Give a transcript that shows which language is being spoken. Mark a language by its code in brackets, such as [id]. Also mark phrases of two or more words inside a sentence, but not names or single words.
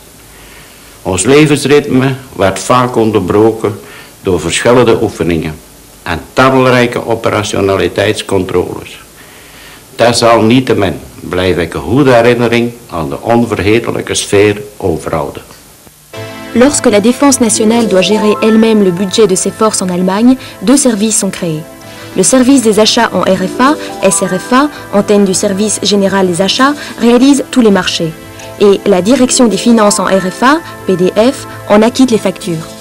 [nl] Ons levensritme werd vaak onderbroken door verschillende oefeningen en talrijke operationaliteitscontroles. Desalniettemin blijf ik een goede herinnering aan de onvergetelijke sfeer overhouden. [fr] Lorsque la défense nationale doit gérer elle-même le budget de ses forces en Allemagne, 2 services sont créés. Le service des achats en RFA, SRFA, antenne du service général des achats, réalise tous les marchés. et la Direction des finances en RFA, PDF, en acquitte les factures.